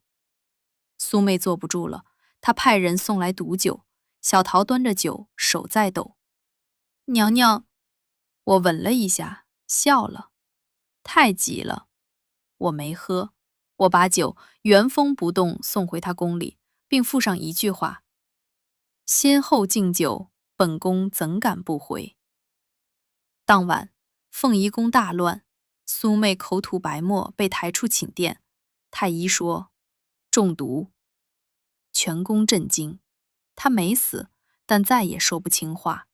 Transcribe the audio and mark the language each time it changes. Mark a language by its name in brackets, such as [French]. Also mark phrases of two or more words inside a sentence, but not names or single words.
[Chinese] 蘇媚坐不住了，她派人送來毒酒，小桃端着酒，手在抖。娘娘，我吻了一下，笑了。太急了。我沒喝，我把酒原封不動送回他宮裡，並附上一句話：先後敬酒，本宮怎敢不回。當晚，鳳儀宮大亂，蘇媚口吐白沫，被抬出寢殿。太醫說中毒。全宮震驚，她沒死，但再也說不清話。